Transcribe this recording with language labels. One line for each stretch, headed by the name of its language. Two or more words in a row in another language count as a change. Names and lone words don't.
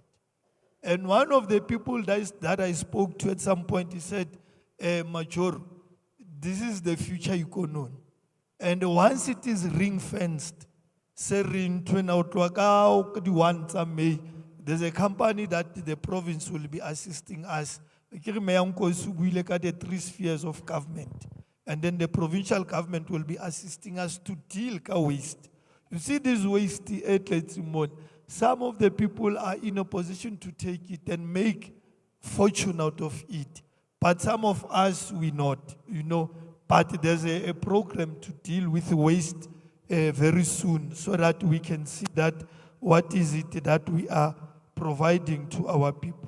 English: And one of the people that I spoke to at some point, he said, Major, this is the future economy. And once it is ring-fenced, the there's a company that the province will be assisting us.
Southern Sotho: Ke Mayor Nkosi o buile ka
English: the 3 spheres of government. And then the provincial government will be assisting us to deal with waste. You see this waste, some of the people are in a position to take it and make fortune out of it. But some of us, we not, But there's a program to deal with waste very soon so that we can see that what is it that we are providing to our people.